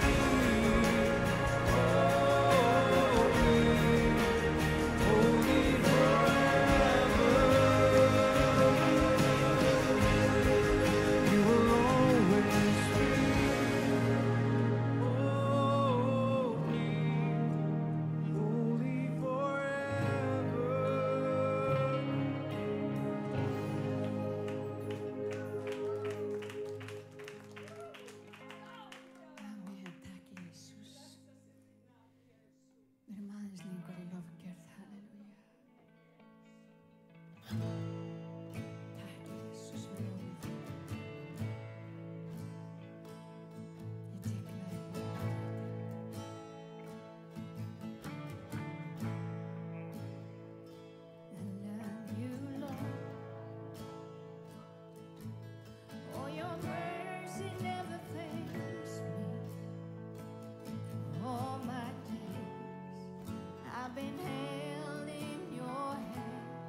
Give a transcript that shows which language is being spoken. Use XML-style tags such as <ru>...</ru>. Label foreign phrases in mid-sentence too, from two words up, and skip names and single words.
<en>Holy, holy forever. You will always be. Holy, holy forever.</en> <is>Amen, takk Jesus. Við erum aðeins lengur í lofgjörð, halleluja. Takk Jesus, við lofum þig. Ég digla þig.</is> <en>I love you, Lord. Oh, your mercy never fails me. All my days I've been held in your hand.</en>